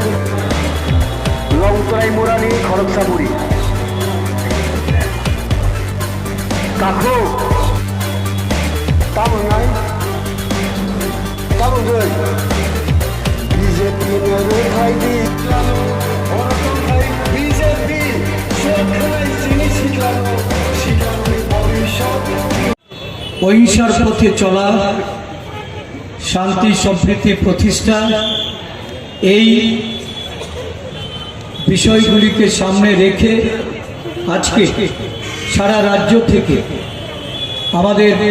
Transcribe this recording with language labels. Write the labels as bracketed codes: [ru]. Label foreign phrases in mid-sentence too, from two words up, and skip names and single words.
[trp] Longtrai Murani, Kwcham, Kakho, Tamungai, Tamungai, BJP Romkha, BJP, Shokhanai Sini Siklano, [bn] অহিংসার পথে চলা, শান্তি সম্প্রীতি প্রতিষ্ঠা, এই বিষয়গুলিকে সামনে রেখে আজকে সারা রাজ্য থেকে আমাদের